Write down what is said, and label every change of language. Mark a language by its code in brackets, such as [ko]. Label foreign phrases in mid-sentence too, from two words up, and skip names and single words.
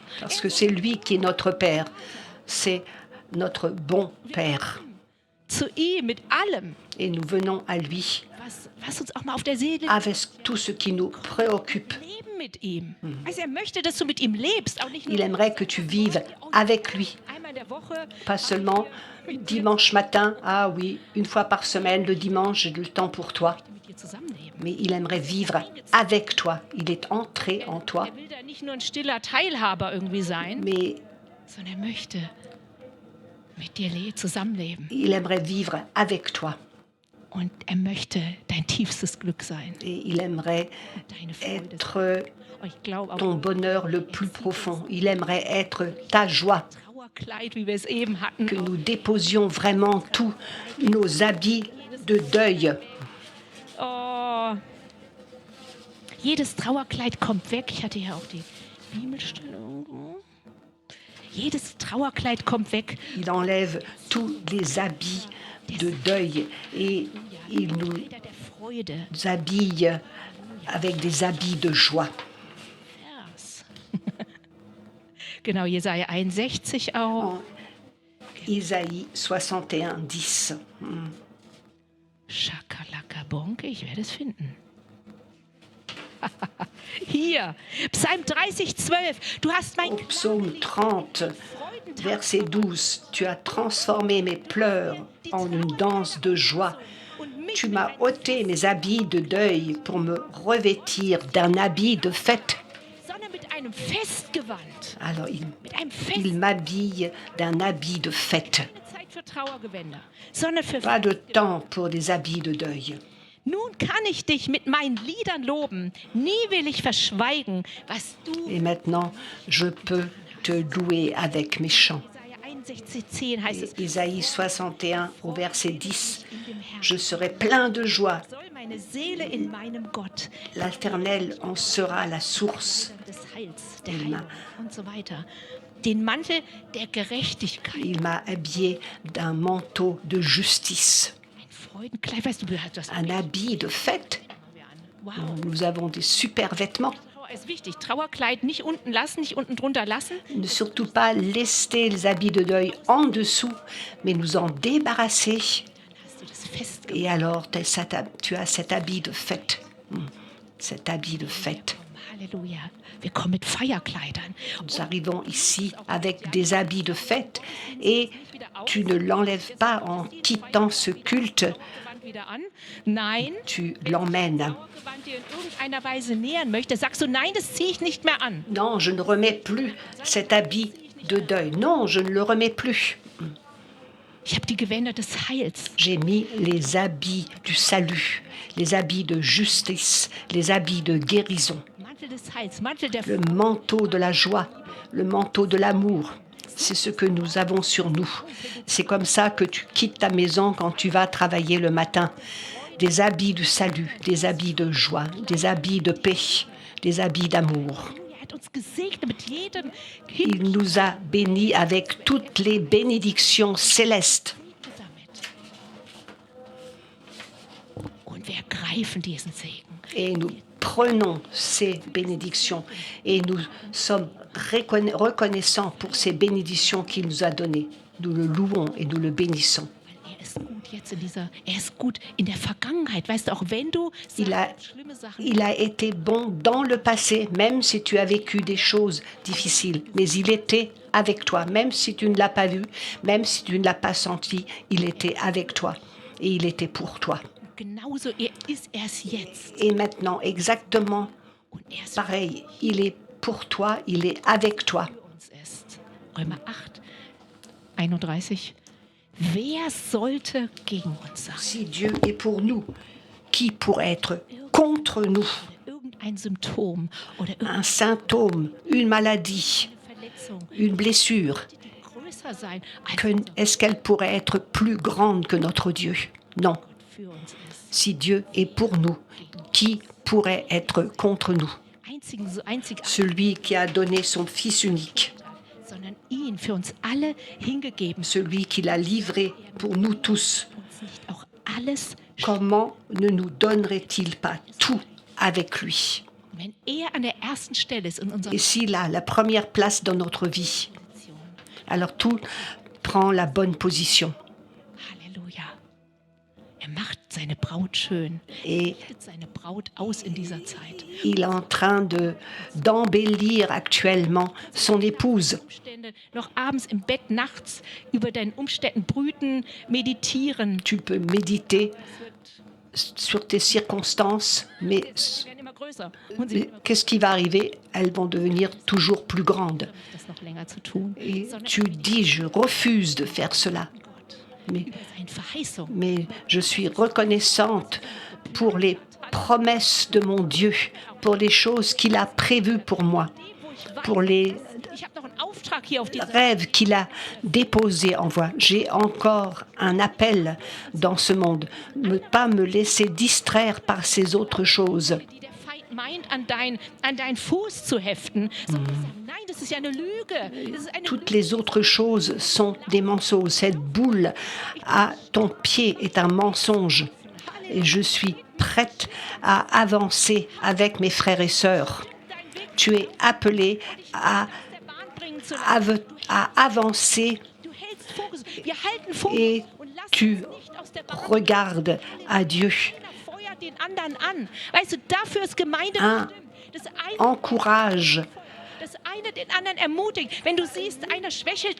[fr] Parce que c'est lui qui est notre Père. C'est notre bon Père. [de] Zu ihm mit allem, [fr] Et nous venons à lui [de] was uns auch mal auf der Seele [fr] avec tout ce qui nous préoccupe. [de] leben mit ihm. Also er möchte, dass du mit ihm lebst, auch nicht nur [fr] Il aimerait que tu vives avec lui. [de] einmal in der Woche. [fr] Pas seulement dimanche matin, ah oui, une fois par semaine, le dimanche, j'ai du temps pour toi. [de] Mit dir zusammenleben. [fr] Mais il aimerait vivre avec toi. Il est entré en toi, [de] Er will da nicht nur ein stiller Teilhaber irgendwie sein, [fr] mais [de] sondern er möchte mit dir zusammenleben. [fr] il aimerait vivre avec toi. [de] Und er möchte dein tiefstes Glück sein. [fr] Et il aimerait [de] Deine Freude. [fr] être [de] Oh, ich glaube auch [fr] ton bonheur le plus profond. Il aimerait être ta joie. [de] Trauerkleid, wie wir es eben hatten. [fr] Que nous déposions vraiment tous nos habits de deuil. Oh. [de] Jedes Trauerkleid kommt weg. Ich hatte ja auch die Bibelstelle irgendwo. Jedes Trauerkleid kommt weg. [fr] Il enlève tous les habits de deuil et il nous [de] Kleider der Freude. [fr] habille avec des habits de joie. [de] Vers. Genau, Jesaja 61 auch. [fr] En Isaïe 61, 10. [de] Schakalaka Bonke, ich werde es finden. Hier, Psalm 30, 12. Du hast mein [fr] Au psaume 30, verset 12, tu as transformé mes pleurs en une danse de joie. Tu m'as ôté mes habits de deuil pour me revêtir d'un habit de fête. [de] sondern mit einem Festgewand. [fr] Alors [de] Mit einem [fr] il m'habille d'un habit de fête. [de] Zeit für Trauergewänder, sondern für [fr] Pas de temps pour des habits de deuil. [de] Nun kann ich dich mit meinen Liedern loben. Nie will ich verschweigen, was du. [fr] Et maintenant, je peux te louer avec mes chants. [de] Jesaja 61, 10 heißt es. [fr] Isaïe 61 au verset 10. Je serai plein de joie. [de] Soll meine Seele in meinem Gott [fr] L'Éternel en sera la source. [de] des Heils, der Amen. Heilung und so weiter. Den Mantel der Gerechtigkeit. [fr] Il m'a habillé d'un manteau de justice, [de] Ein Freudenkleid, weißt du, du hast das [fr] un habit de fête. Nous avons des super vêtements. [de] Trauer ist wichtig. Trauerkleid nicht unten lassen, nicht unten drunter lassen. [fr] Ne surtout pas laisser les habits de deuil en dessous, mais nous en débarrasser. [de] Hast du das festgemacht? [fr] Et alors, tu as cet habit de fête. Cet habit de fête. [de] Halleluja. Wir kommen mit Feierkleidern. [fr] Nous arrivons ici avec des habits de fête et tu ne l'enlèves pas en quittant ce culte, [de] Gewand wieder an. Nein. [fr] tu l'emmènes. [de] Trauergewand dir in irgendeiner Weise nähern möchte, sagst du, nein, das ziehe ich nicht mehr an. [fr] Non, je ne remets plus cet habit de deuil. Non, je ne le remets plus. [de] Ich habe die Gewänder des Heils. [fr] J'ai mis les habits du salut, les habits de justice, les habits de guérison, [de] Mantel des Heils, Mantel der [fr] le manteau de la joie, le manteau de l'amour. C'est ce que nous avons sur nous. C'est comme ça que tu quittes ta maison quand tu vas travailler le matin. Des habits du salut, des habits de joie, des habits de paix, des habits d'amour. [de] Er hat uns gesegnet mit jedem [fr] Il nous a bénis avec toutes les bénédictions célestes. [de] damit. Und wir ergreifen diesen Segen. [fr] Et nous prenons ces bénédictions et nous sommes reconnaissants pour ces bénédictions qu'il nous a données. Nous le louons et nous le bénissons. [de] Er ist gut jetzt er ist gut in der Vergangenheit. Weißt du, auch wenn du [fr] Il a, [de] schlimme Sachen [fr] il a été bon dans le passé, même si tu as vécu des choses difficiles. Mais il était avec toi, même si tu ne l'as pas vu, même si tu ne l'as pas senti, il était avec toi et il était pour toi. [de] genauso, ist es jetzt. [fr] Et maintenant, exactement [de] Und er ist [fr] pareil, il est pour toi, il est avec toi. [de] für uns ist. Römer 8, 31. Wer sollte gegen uns sein? [fr] Si Dieu est pour nous, qui pourrait être contre nous? [de] Irgendein Symptom oder irgendeine [fr] Un symptôme, une maladie, [de] Verletzung, [fr] une blessure, [de] die größer sein als [fr] est-ce qu'elle pourrait être plus grande que notre Dieu? Non. [de] Gott für uns ist. [fr] Si Dieu est pour nous, qui pourrait être contre nous? [de] Einzig, [fr] Celui qui a donné son Fils unique, [de] sondern ihn für uns alle hingegeben. [fr] celui qui l'a livré pour nous tous. [de] Uns nicht auch alles, [fr] Comment ne nous donnerait-il pas tout avec lui? [de] wenn er an der ersten Stelle ist in unserer [fr] Et s'il a la première place dans notre vie, [de] Position. [fr] alors tout prend la bonne position. [de] Halleluja. Er macht seine Braut schön. [fr] Et [de] Richtet seine Braut aus in dieser Zeit. [fr] il est en train d'embellir actuellement son épouse. [de] Umstände, noch abends im Bett, nachts über deinen Umständen brüten, meditieren. [fr] Tu peux méditer sur tes circonstances, mais [de] Sie werden immer größer. Und sie [fr] qu'est-ce qui va arriver? Elles vont devenir toujours plus grandes. [de] das noch länger zu tun. [fr] Et [de] Sondern [fr] tu dis, je refuse de faire cela. [de] Gott [fr] Mais, [de] über seine Verheißung. [fr] mais je suis reconnaissante pour les promesses de mon Dieu, pour les choses qu'il a prévues pour moi, [de] Wo ich weiß, [fr] pour les [de] ich habe noch einen Auftrag hier auf dieser [fr] rêves qu'il a déposés en moi. J'ai encore un appel dans ce monde. Ne pas me laisser distraire par ces autres choses. [de] die der Feind meint, an deinen Fuß zu heften. Sondern wir sagen, nein, das ist ja eine Lüge. Das ist eine [fr] Toutes les autres choses sont des mensonges. Cette boule à ton pied est un mensonge. Et je suis prête à avancer avec mes frères et sœurs. Tu es appelé à, [de] der Bahn bringen zu lassen. [fr] avancer [de] Du hältst Fokus. Wir halten Fokus [fr] et [de] und lassen [fr] tu [de] uns nicht aus der Bahn. [fr] regardes à Dieu. [de] Einer feuert den anderen an. Weißt du, dafür ist Gemeinde Ah. bestimmt. Das eine, [fr] Encourage [de] das eine den anderen ermutigt. Wenn du siehst, einer schwächelt,